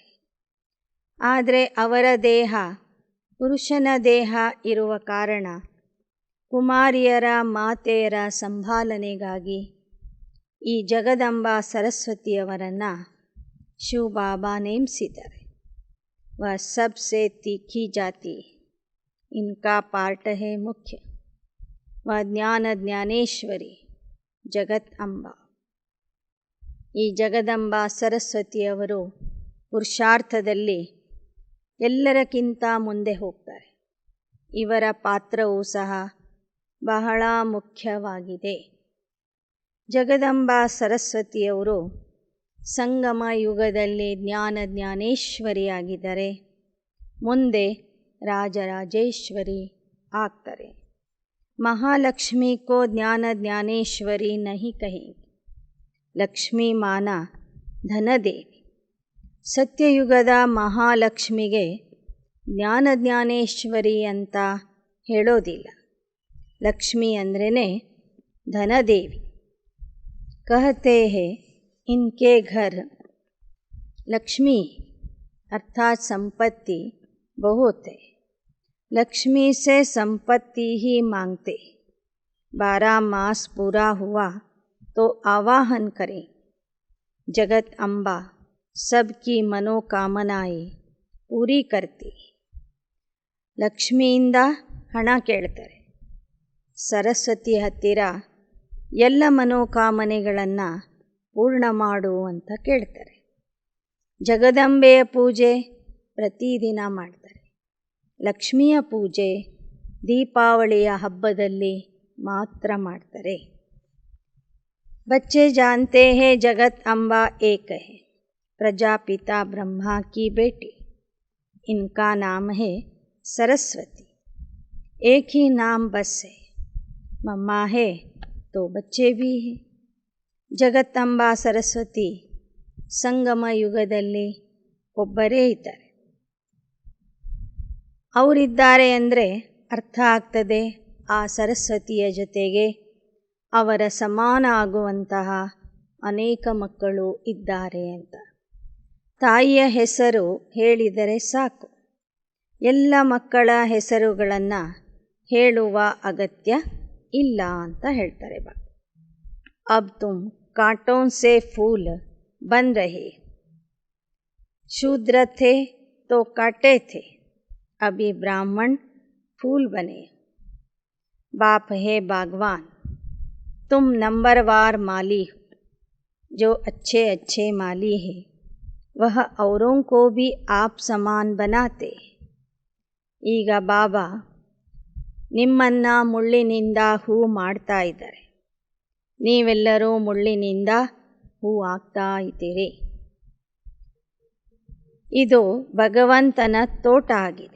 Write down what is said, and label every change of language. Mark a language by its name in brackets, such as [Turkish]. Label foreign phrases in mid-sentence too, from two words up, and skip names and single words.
[Kannada] ಆದರೆ ಅವರ ದೇಹ ಪುರುಷನ ದೇಹ ಇರುವ ಕಾರಣ ಕುಮಾರಿಯರ ಮಾತೆಯರ ಸಂಭಾಲನೆಗಾಗಿ ಈ ಜಗದಂಬಾ ಸರಸ್ವತಿಯವರನ್ನು ಶಿವಬಾಬಾ ನೇಮಿಸಿದ್ದಾರೆ. [Hindi] वह सबसे तीखी जाति इनका पार्ट है मुख्य. वह ज्ञान ज्ञानेश्वरी ಜಗತ್ ಅಂಬಾ. [Kannada] ಈ ಜಗದಂಬಾ ಸರಸ್ವತಿಯವರು ಪುರುಷಾರ್ಥದಲ್ಲಿ ಎಲ್ಲರಕ್ಕಿಂತ ಮುಂದೆ ಹೋಗ್ತಾರೆ. ಇವರ ಪಾತ್ರವೂ ಸಹ ಬಹಳ ಮುಖ್ಯವಾಗಿದೆ. ಜಗದಂಬಾ ಸರಸ್ವತಿಯವರು ಸಂಗಮ ಯುಗದಲ್ಲಿ ಜ್ಞಾನ ಜ್ಞಾನೇಶ್ವರಿಯಾಗಿದ್ದಾರೆ. ಮುಂದೆ ರಾಜರಾಜೇಶ್ವರಿ ಆಗ್ತಾರೆ. [Hindi] महालक्ष्मी को ज्ञान ज्ञानेश्वरी नहीं कहेंगे. [Kannada] ಲಕ್ಷ್ಮೀ ಮಾನ ಧನದೇವಿ. ಸತ್ಯಯುಗದ ಮಹಾಲಕ್ಷ್ಮಿಗೆ ಜ್ಞಾನ ಜ್ಞಾನೇಶ್ವರಿ ಅಂತ ಹೇಳೋದಿಲ್ಲ. ಲಕ್ಷ್ಮಿ ಅಂದ್ರೇ ಧನದೇವಿ. [Hindi] कहते हैं इनके घर लक्ष्मी अर्थात संपत्ति बहुत है. लक्ष्मी से संपत्ति ही मांगते. 12 मास पूरा हुआ तो आवाहन करें. जगत अम्बा सबकी मनोकामनाएं पूरी करती. [Kannada] ಲಕ್ಷ್ಮಿಯಿಂದ ಹಣ ಕೇಳ್ತಾರೆ. ಸರಸ್ವತಿ ಹತ್ತಿರ ಎಲ್ಲ ಮನೋಕಾಮನೆಗಳನ್ನು ಪೂರ್ಣ ಮಾಡು ಅಂತ ಕೇಳ್ತಾರೆ. ಜಗದಂಬೆಯ ಪೂಜೆ ಪ್ರತಿದಿನ ಮಾಡ್ತಾರೆ. ಲಕ್ಷ್ಮಿಯ ಪೂಜೆ ದೀಪಾವಳಿಯ ಹಬ್ಬದಲ್ಲಿ ಮಾತ್ರ ಮಾಡ್ತಾರೆ. [Hindi] बच्चे जानते हैं जगत अम्बा एक है. प्रजापिता ब्रह्मा की बेटी. इनका नाम है सरस्वती. एक ही नाम बस है. मम्मा है तो बच्चे भी हैं. [Kannada] ಜಗತ್ತಂಬಾ ಸರಸ್ವತಿ ಸಂಗಮ ಯುಗದಲ್ಲಿ ಒಬ್ಬರೇ ಇದ್ದಾರೆ. ಅವರಿದ್ದಾರೆ ಅಂದರೆ ಅರ್ಥ ಆಗ್ತದೆ ಆ ಸರಸ್ವತಿಯ ಜೊತೆಗೆ ಅವರ ಸಮಾನ ಆಗುವಂತಹ ಅನೇಕ ಮಕ್ಕಳು ಇದ್ದಾರೆ ಅಂತ. ತಾಯಿಯ ಹೆಸರು ಹೇಳಿದರೆ ಸಾಕು. ಎಲ್ಲ ಮಕ್ಕಳ ಹೆಸರುಗಳನ್ನು ಹೇಳುವ ಅಗತ್ಯ ಇಲ್ಲ ಅಂತ ಹೇಳ್ತಾರೆ ಬಾ. [Hindi] अब तुम कांटों से फूल बन रहे. शूद्र थे तो कांटे थे. अभी ब्राह्मण फूल बने. बाप है बागवान. तुम नंबरवार माली हो. जो अच्छे अच्छे माली है वह औरों को भी आप समान बनाते. [Kannada] ಈಗ ಬಾಬಾ ನಿಮ್ಮನ್ನು ಮುಳ್ಳಿನಿಂದ ಹೂ ಮಾಡ್ತಾ ಇದ್ದಾರೆ. ನೀವೆಲ್ಲರೂ ಮುಳ್ಳಿನಿಂದ ಹೂ ಆಗ್ತಾ ಇದ್ದೀರಿ. ಇದು ಭಗವಂತನ ತೋಟ ಆಗಿದೆ.